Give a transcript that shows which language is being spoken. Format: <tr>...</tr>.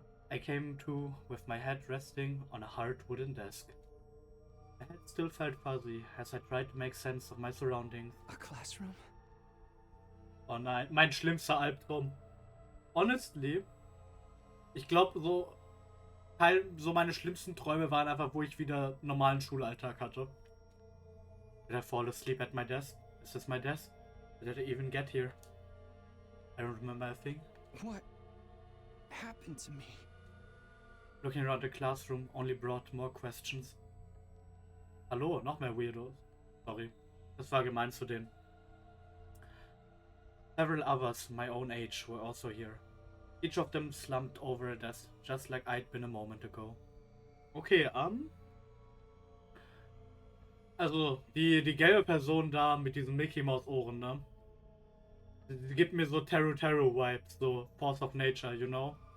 <en>I came to with my head resting on a hard wooden desk. My head still felt fuzzy as I tried to make sense of my surroundings. A classroom?</en> <de>Oh nein, mein schlimmster Albtraum. Honestly, ich glaube so meine schlimmsten Träume waren einfach, wo ich wieder normalen Schulalltag hatte.</de> <en>Did I fall asleep at my desk? Is this my desk? Did I even get here? I don't remember a thing. What happened to me? Looking around the classroom only brought more questions.</en> <de>Hallo, noch mehr Weirdos. Sorry, das war gemein zu denen.</de> <en>Several others my own age were also here. Each of them slumped over a desk, just like I'd been a moment ago.</en> <de>Okay, also die gelbe Person da mit diesen Mickey Mouse Ohren, ne? Sie gibt mir so Terror Vibes, so Force of Nature,</de> <en>you know?</en>